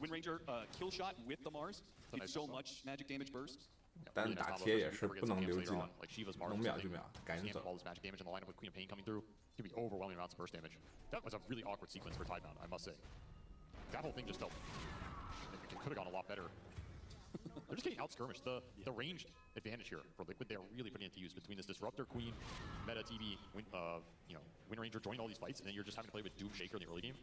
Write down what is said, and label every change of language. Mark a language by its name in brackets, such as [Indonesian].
[English] Wind Ranger kill shot with the Mars. It's so much magic damage burst. [Chinese] 但打铁也是不能留技能，能秒就秒，赶紧走。 [English] All this magic damage in the lineup with Queen of Pain coming through. It's gonna be overwhelming amounts of burst damage. That was a really awkward sequence for Tidebound, I must say. That whole thing just felt it could have gone a lot better. They're just getting out-skirmished. The ranged advantage here for Liquid, they're really putting it to use between this Disruptor Queen, Meta TV, Wind Ranger joining all these fights, and then you're just having to play with Doom Shaker in the early game.